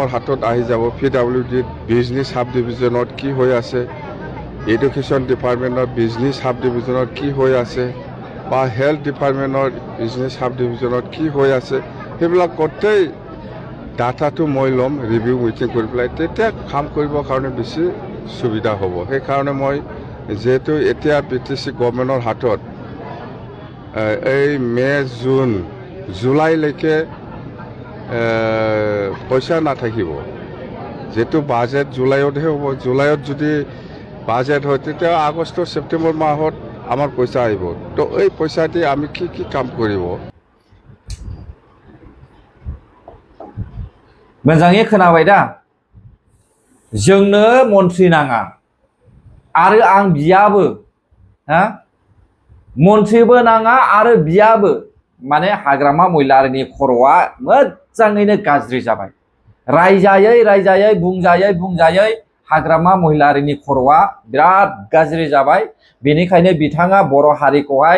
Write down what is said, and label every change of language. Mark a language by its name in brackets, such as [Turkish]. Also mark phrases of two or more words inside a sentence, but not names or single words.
[Assamese] হাতত আহি যাব PWDত বিজনেছ সাব ডিভিজনত কি হৈ আছে এডুকেশ্যন ডিপাৰ্টমেণ্টৰ বিজনেছ সাব ডিভিজনত কি হৈ আছে বা হেল্থ ডিপাৰ্টমেণ্টৰ বিজনেছ সাব ডিভিজনত কি হৈ আছে সেইবিলাক গোটেই ডাটাটো মই ল'ম [English] review meeting [Assamese] কৰি পেলাই তেতিয়া কাম কৰিবৰ কাৰণে বেছি সুবিধা হ'ব সেইকাৰণে মই যেহেতু এতিয়া BTC গভৰ্ণমেণ্টৰ হাতত এই মে' জুন জুলাইলৈকে পইচা নাথাকিব যেহেতু বাজেট জুলাইতহে হ'ব জুলাইত যদি বাজেট হয় তেতিয়া আগষ্ট ছেপ্টেম্বৰ মাহত আমাৰ পইচা আহিব তো এই পইচা দি আমি কি কি কাম কৰিব [Bodo] मोजाङै खोनाबाय दा जोंनो मन्थ्रि नाङा आरो आं बियाबो हा मन्थ्रिबो नाङा आरो बियाबो माने हाग्रामा महिलारिनि खर'आ मोजाङैनो गाज्रि जाबाय रायजायै बुंजायै हाग्रामा महिलारिनि खर'आ बिराद गाज्रि जाबाय बेनिखायनो बिथाङा बर' हारिखौहाय